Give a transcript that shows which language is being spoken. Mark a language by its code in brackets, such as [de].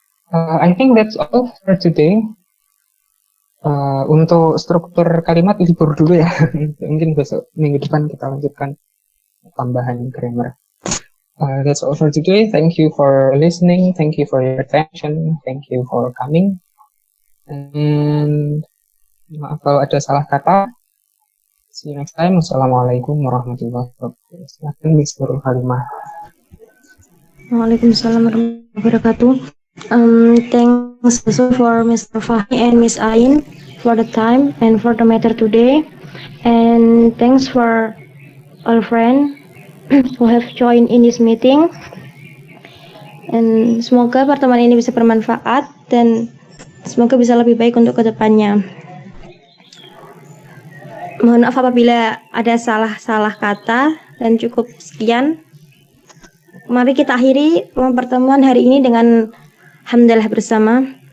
[en] I think that's all for today. [id] Untuk struktur kalimat libur dulu ya. Mungkin besok minggu depan kita lanjutkan tambahan grammar. [en] That's all for today. Thank you for listening. Thank you for your attention. Thank you for coming. And [id] maaf kalau ada salah kata. [en] See you next time. [id] Wassalamualaikum warahmatullahi wabarakatuh. Silakan Miss Nurul Halimah. [en] Waalaikumsalam warahmatullahi wabarakatuh. Thanks also for Mr. Fahmi and Miss Ain for the time and for the matter today. And thanks for all friends who have joined in this meeting. [id] And semoga pertemuan ini bisa bermanfaat dan semoga bisa lebih baik untuk kedepannya. Mohon maaf apabila ada salah kata dan cukup sekian. Mari kita akhiri pertemuan hari ini dengan hamdalah bersama.